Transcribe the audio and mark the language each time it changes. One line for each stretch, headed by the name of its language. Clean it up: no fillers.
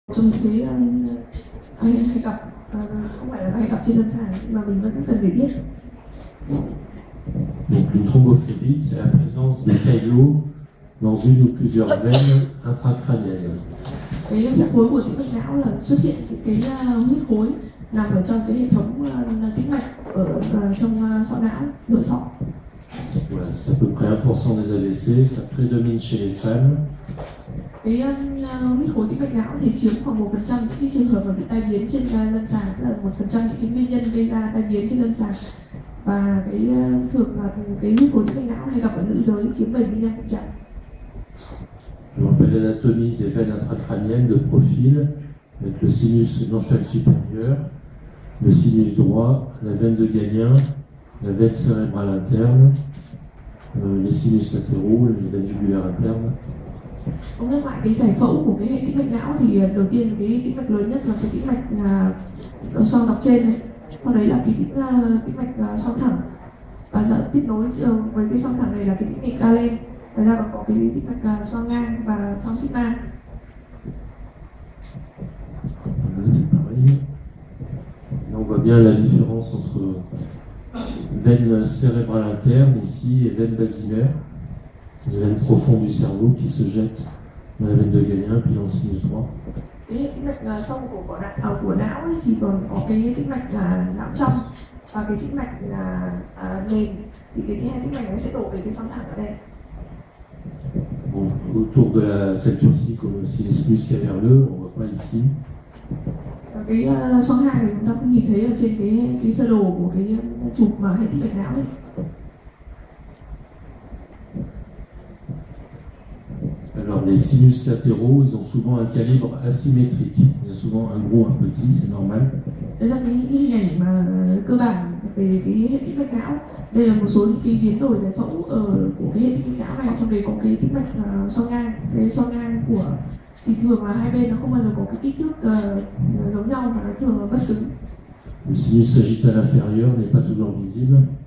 Vietnamese: trong những cái hay gặp không phải là hay gặp trên lâm sàng mà mình vẫn cần phải biết.
French: Donc une thrombophlébite, c'est la présence de caillots dans une ou plusieurs veines intracrâniennes.
Vietnamese: Cái huyết khối của tĩnh mạch não là xuất hiện cái huyết khối nằm ở trong cái hệ thống tĩnh mạch ở trong sọ não, nội sọ.
French: Voilà, c'est à peu près 1% des AVC, ça prédomine chez les femmes.
Vietnamese: Cái huyết khối tĩnh mạch não thì chiếm khoảng 1% những cái trường hợp mà bị tai biến trên lâm sàng, tức là 1% những cái nguyên nhân gây ra tai biến trên lâm sàng. Và cái thường là cái huyết khối tĩnh mạch não hay gặp ở nữ giới chiếm 75%.
French: Je vous rappelle l'anatomie des veines intracrâniennes de profil, avec le sinus mensuel supérieur, le sinus droit, la veine de Galien, la veine cérébrale interne, les sinus latéraux, les veines jugulaires internes.
Vietnamese: Ông nhắc lại cái giải phẫu của cái hệ tĩnh mạch não thì đầu tiên cái tĩnh mạch lớn nhất là cái tĩnh mạch xoang dọc trên này, sau đấy là cái tĩnh mạch xoang thẳng, và giờ tiếp nối với cái xoang thẳng này là cái tĩnh mạch Galen, và ra còn có cái tĩnh mạch xoang ngang và xoang sigma.
French: Là, c'est pareil. Là, on voit bien la différence entre veine cérébrale interne ici et veine basilaire. C'est les veines profondes du cerveau qui se jettent dans la veine de Galien puis dans le sinus droit.
Vietnamese: Cái tĩnh mạch sâu của não ấy thì còn có cái tĩnh mạch não trong và cái tĩnh mạch nền, thì cái hai tĩnh mạch này sẽ đổ về cái xoang thẳng ở đây.
French: Bon, autour de la celle-ci, comme aussi les sinus caverneux, on voit pas ici.
Vietnamese: Cái xoang hai này chúng ta không nhìn thấy ở trên cái sơ đồ của cái chụp mà hệ tĩnh mạch não ấy.
French: Alors les sinus latéraux, ils ont souvent un calibre asymétrique. Il y a souvent un gros, un petit, c'est normal.
Vietnamese: Đây là những cái hình ảnh mà cơ bản về cái hệ tĩnh mạch não. Đây là một số những cái biến đổi giải phẫu của cái hệ tĩnh mạch não này. Trong đấy có cái tĩnh mạch xoang ngang. Cái xoang ngang của thì thường là hai bên nó không bao giờ có cái kích thước giống nhau mà nó thường là bất xứng.
French: Le sinus sagittal inférieur n'est pas toujours visible.